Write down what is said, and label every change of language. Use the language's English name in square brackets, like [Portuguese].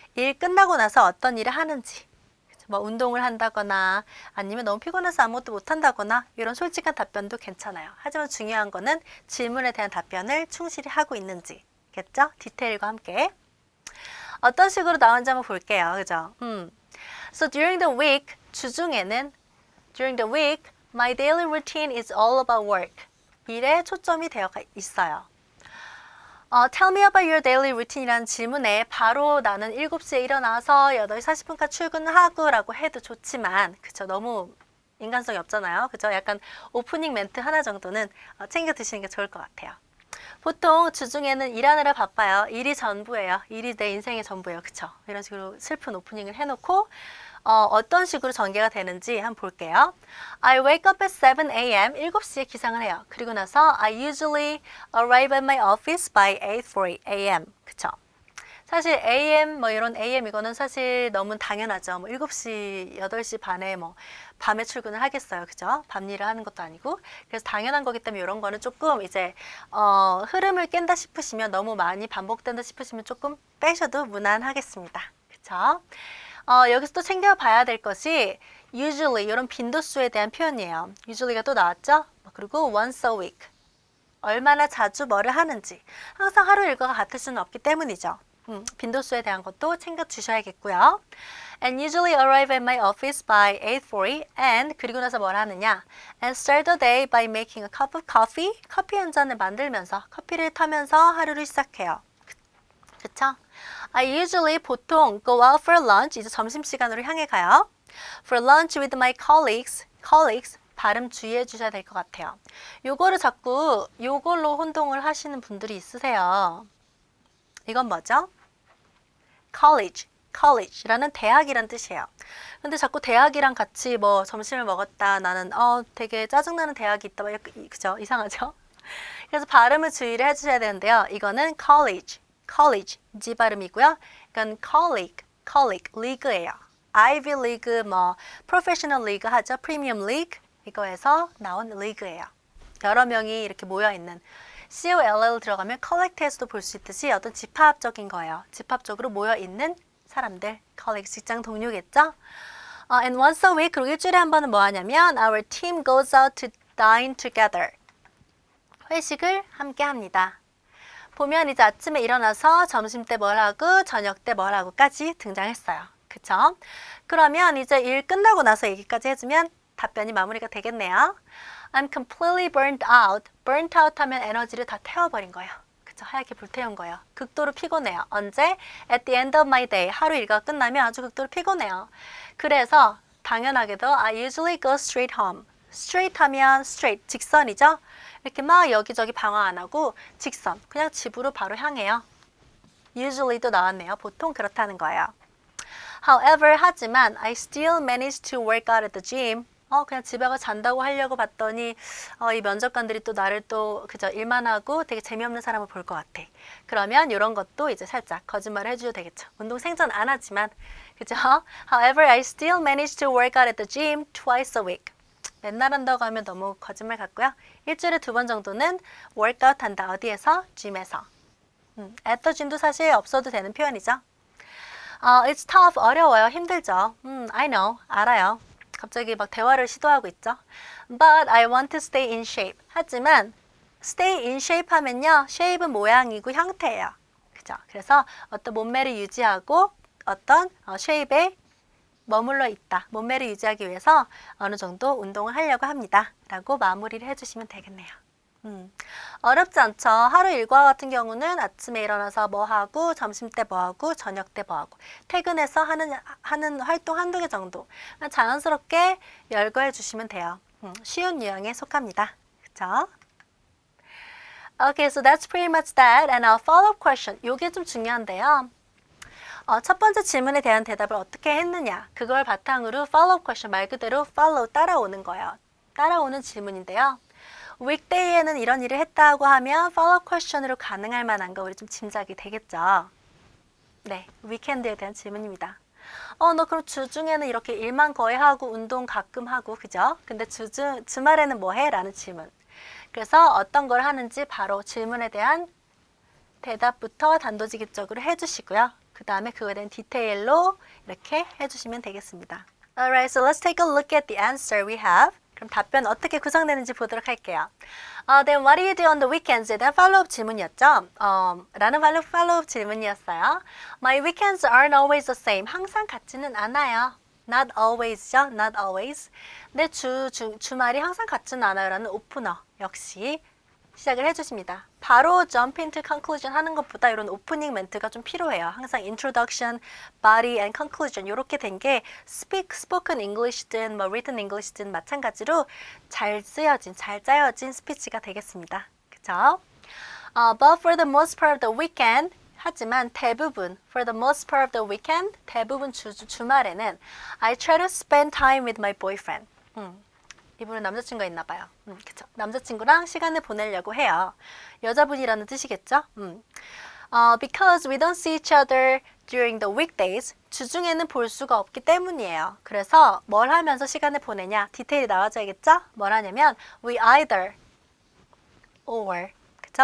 [Korean] 일 끝나고 나서 어떤 일을 하는지. 뭐 운동을 한다거나 아니면 너무 피곤해서 아무것도 못한다거나 이런 솔직한 답변도 괜찮아요. 하지만 중요한 거는 질문에 대한 답변을 충실히 하고 있는지겠죠? 디테일과 함께. 어떤 식으로 나오는지 한번 볼게요. 그죠? [English] So during the week, [Korean] 주중에는 [English] during the week, my daily routine is all about work. [Korean] 일에 초점이 되어 있어요. [English] Tell me about your daily routine [Korean] 이라는 질문에 바로 나는 7시에 일어나서 8시 40분까지 출근하고 라고 해도 좋지만 그쵸? 너무 인간성이 없잖아요. 그죠? 약간 오프닝 멘트 하나 정도는 챙겨 드시는 게 좋을 것 같아요. 보통 주중에는 일하느라 바빠요. 일이 전부예요. 일이 내 인생의 전부예요. 그쵸? 이런 식으로 슬픈 오프닝을 해놓고 어떤 식으로 전개가 되는지 한번 볼게요. [English] I wake up at 7 a.m. [Korean] 7시에 기상을 해요. 그리고 나서 [English] I usually arrive at my office by 8:40 a.m. [Korean] 그쵸? 사실 AM 뭐 이런 AM 이거는 사실 너무 당연하죠. 뭐 7시, 8시 반에 뭐 밤에 출근을 하겠어요. 그죠? 밤 일을 하는 것도 아니고. 그래서 당연한 거기 때문에 이런 거는 조금 이제 흐름을 깬다 싶으시면 너무 많이 반복된다 싶으시면 조금 빼셔도 무난하겠습니다. 그쵸? 여기서 또 챙겨봐야 될 것이 usually 이런 빈도수에 대한 표현이에요. usually가 또 나왔죠? 그리고 [English] once a week [Korean] 얼마나 자주 뭐를 하는지 항상 하루 일과가 같을 수는 없기 때문이죠. 빈도수에 대한 것도 챙겨주셔야겠고요. [English] And usually arrive at my office by 8:40 and [Korean] 그리고 나서 뭘 하느냐 [English] and start the day by making a cup of coffee [Korean] 커피 한 잔을 만들면서 커피를 타면서 하루를 시작해요. 그쵸? [English] I usually [Korean] 보통 [English] go out for lunch [Korean] 이제 점심시간으로 향해 가요. [English] For lunch with my colleagues [Korean] 발음 주의해 주셔야 될 것 같아요. 요거를 자꾸 요걸로 혼동을 하시는 분들이 있으세요. 이건 뭐죠? college라는 대학이란 뜻이에요. 근데 자꾸 대학이랑 같이 뭐 점심을 먹었다. 나는 되게 짜증나는 대학이 있다. 그죠? 이상하죠? 그래서 발음을 주의를 해주셔야 되는데요. 이거는 college G 발음이고요. 이건 colleague, league예요. Ivy League, 뭐 Professional League 하죠. Premium League 이거에서 나온 league예요. 여러 명이 이렇게 모여 있는 COLL 들어가면 collect에서도 볼 수 있듯이 어떤 집합적인 거예요. 집합적으로 모여 있는 사람들, colleagues 직장 동료겠죠. [English] And once a week [Korean] 그리고 일주일에 한 번은 뭐 하냐면 [English] our team goes out to dine together. [Korean] 회식을 함께 합니다. 보면 이제 아침에 일어나서 점심 때 뭘 하고 저녁 때 뭘 하고까지 등장했어요. 그쵸? 그러면 이제 일 끝나고 나서 얘기까지 해주면 답변이 마무리가 되겠네요. [English] I'm completely burnt out. [Korean] burnt out 하면 에너지를 다 태워버린 거예요. 그쵸? 하얗게 불태운 거예요. 극도로 피곤해요. 언제? [English] At the end of my day. [Korean] 하루 일과가 끝나면 아주 극도로 피곤해요. 그래서 당연하게도 [English] I usually go straight home. [Korean] straight 하면 straight, 직선이죠? 이렇게 막 여기저기 방황 안 하고 직선, 그냥 집으로 바로 향해요. usually도 나왔네요. 보통 그렇다는 거예요. [English] However, [Korean] 하지만 [English] I still manage to work out at the gym. [Korean] 그냥 집에 가서 잔다고 하려고 봤더니 이 면접관들이 또 나를 또 그저 일만 하고 되게 재미없는 사람을 볼 것 같아. 그러면 이런 것도 이제 살짝 거짓말을 해줘도 되겠죠. 운동 생전 안 하지만 그죠? [English] However, I still manage to work out at the gym twice a week. [Korean] 맨날 한다고 하면 너무 거짓말 같고요. 일주일에 2번 정도는 workout 한다. 어디에서? gym에서. at the gym도 사실 없어도 되는 표현이죠. [English] It's tough, [Korean] 어려워요, 힘들죠. [English] I know, [Korean] 알아요. 갑자기 막 대화를 시도하고 있죠. [English] But I want to stay in shape. [Korean] 하지만 stay in shape 하면요, shape은 모양이고 형태예요. 그죠? 그래서 어떤 몸매를 유지하고 어떤 shape에 머물러 있다. 몸매를 유지하기 위해서 어느 정도 운동을 하려고 합니다. 라고 마무리를 해주시면 되겠네요. 어렵지 않죠. 하루 일과 같은 경우는 아침에 일어나서 뭐 하고, 점심 때 뭐 하고, 저녁 때 뭐 하고, 퇴근해서 하는 활동 한두 개 정도 자연스럽게 열거해 주시면 돼요. 쉬운 유형에 속합니다. 그쵸? [English] Okay, so that's pretty much that. And a follow-up question. [Korean] 이게 좀 중요한데요. 첫 번째 질문에 대한 대답을 어떻게 했느냐. 그걸 바탕으로 follow-up question, 말 그대로 follow, 따라오는 거예요. 따라오는 질문인데요. weekday에는 이런 일을 했다고 하면 follow-up question으로 가능할 만한 거 우리 좀 짐작이 되겠죠. 네, weekend에 대한 질문입니다. 너 그럼 주중에는 이렇게 일만 거의 하고 운동 가끔 하고 그죠? 근데 주말에는 뭐 해? 라는 질문. 그래서 어떤 걸 하는지 바로 질문에 대한 대답부터 단도직입적으로 해주시고요. 그 다음에 그거에 대한 디테일로 이렇게 해주시면 되겠습니다. [English] Alright, so let's take a look at the answer we have. [Korean] 그럼 답변 어떻게 구성되는지 보도록 할게요. [English] Then what do you do on the weekends? [Korean] 에 follow-up 질문이었죠. 라는 follow-up 질문이었어요. [English] My weekends aren't always the same. [Korean] 항상 같지는 않아요. [English] Not always [Korean] 죠. [English] Not always. [Korean] 내 주말이 항상 같지는 않아요. 라는 오프너 역시 시작을 해주십니다. 바로 [English] jump into conclusion [Korean] 하는 것보다 이런 오프닝 멘트가 좀 필요해요. 항상 [English] introduction, body and conclusion [Korean] 이렇게 된 게 spoken English든 뭐 written English든 마찬가지로 잘 쓰여진, 잘 짜여진 스피치가 되겠습니다. 그쵸? [English] But for the most part of the weekend [Korean] 하지만 대부분 [English] for the most part of the weekend [Korean] 대부분 주말에는 [English] I try to spend time with my boyfriend. [Korean] 이분은 남자친구가 있나 봐요. 그쵸? 남자친구랑 시간을 보내려고 해요. 여자분이라는 뜻이겠죠? [English] Because we don't see each other during the weekdays. [Korean] 주중에는 볼 수가 없기 때문이에요. 그래서 뭘 하면서 시간을 보내냐? 디테일이 나와줘야겠죠? 뭘 하냐면 [English] we either or [Korean] 그쵸?